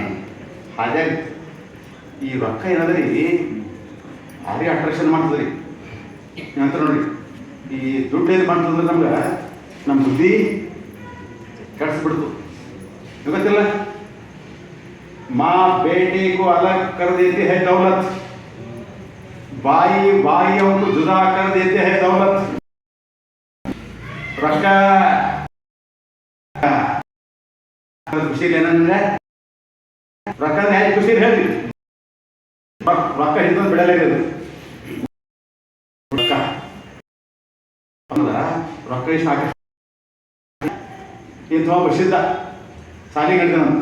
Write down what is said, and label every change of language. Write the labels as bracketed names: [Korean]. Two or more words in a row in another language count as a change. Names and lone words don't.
[Kannada] ಹಾಗೆ ಈ ರೊಕ್ಕ ಏನಾದ್ರಿ ಭಾರಿ ಅಟ್ರಾಕ್ಷನ್ ಮಾಡ್ತದ್ರಿ. ನಂತರ ನೋಡ್ರಿ, ಈ ದುಡ್ಡು ಏನು ಮಾಡ್ತಂದ್ರೆ ನಮ್ಗೆ ನಮ್ಮ ಬುದ್ಧಿ ಕೆಡಿಸ್ಬಿಡ್ತು. [Hindi] ಗೊತ್ತಿಲ್ಲ, माँ बेटेगू अलग कर देते हैं दौलत, भाई भाइयन्नु जुदा कर देते हैं दौलत. [Kannada] ರೊಕ್ಕ ಖುಷಿ ಏನಂದ್ರೆ ರೊಕ್ಕ ಹೇಗೆ ಖುಷಿ ಹೇಳಿ, ರೊಕ್ಕ ಹಿಡಿದ ಬಿಡಲೇ ಇರೋದು. ರೊಕ್ಕ ರೊಕ್ಕ ಇಷ್ಟ ಆಗ ಇಂಥ ಸಿದ್ಧ ಸಾಲಿಗೆ ಹಿಡ್ತಾನಂತ.